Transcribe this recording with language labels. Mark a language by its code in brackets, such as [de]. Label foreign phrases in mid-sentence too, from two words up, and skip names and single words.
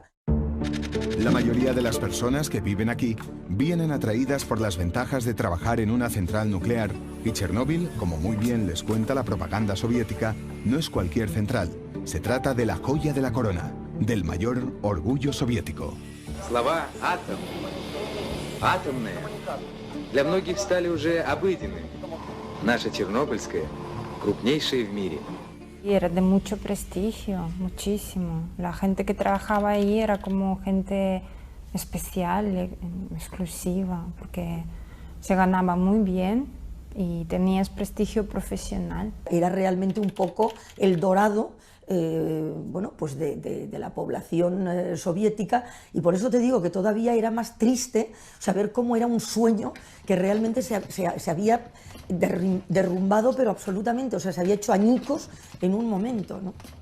[es] La mayoría de las personas que viven aquí vienen atraídas por las ventajas de trabajar en una central nuclear, y Chernóbil, como muy bien les cuenta la propaganda soviética, no es cualquier central. Se trata de la joya de la corona, del mayor orgullo soviético. [ru] Слова «атом», «атомные» для многих стали уже обыденными. Наша Чернобыльская – крупнейшая в мире. [es] Y era de mucho prestigio, muchísimo. La gente que trabajaba ahí era como gente especial, exclusiva, porque se ganaba muy bien y tenías prestigio profesional. Era realmente un poco el dorado bueno, pues de la población soviética, y por eso te digo que todavía era más triste saber cómo era un sueño que realmente se había derrumbado, pero absolutamente, o sea, se había hecho añicos en un momento, ¿no?